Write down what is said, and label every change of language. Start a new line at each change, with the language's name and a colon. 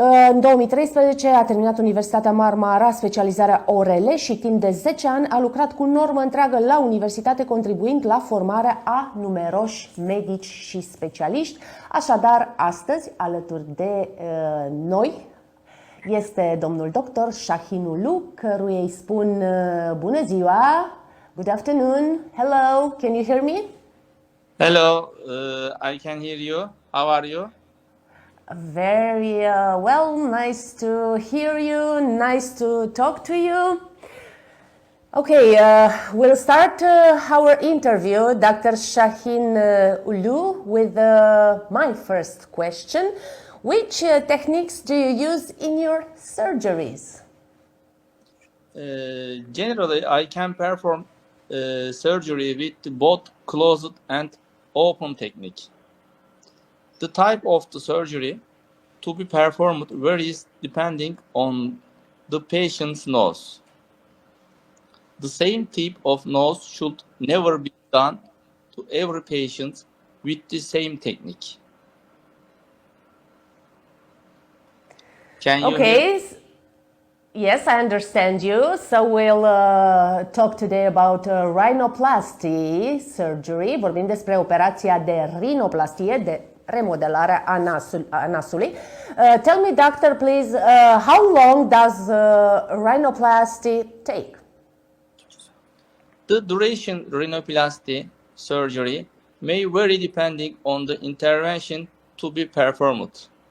Romanian: În 2013 a terminat Universitatea Marmara, specializarea ORL și timp de 10 ani a lucrat cu normă întreagă la universitate, contribuind la formarea a numeroși medici și specialiști. Așadar, astăzi, alături de noi, este domnul doctor Șahin Ulu, căruia îi spun bună ziua,
English: good afternoon, hello, can you hear me? Hello, I can hear you. How are you? Very well, nice to hear you, nice to talk to you. Okay, we'll start our interview, Dr. Șahin Ulu, with my first question. Which techniques do you use in your surgeries? Generally, I can perform surgery with both closed and open technique. The type of the surgery to be performed varies depending on the patient's nose. The same type of nose should never be done to every patient with the same technique. Can you hear? Yes, I understand you. So we'll talk today about rinoplastie surgery.
Romanian: Vorbim despre operația de rinoplastie, de remodelare a nasului.
English: Tell me, doctor, please, how long does rhinoplasty take? The duration rinoplasty surgery may vary depending on the intervention to be performed.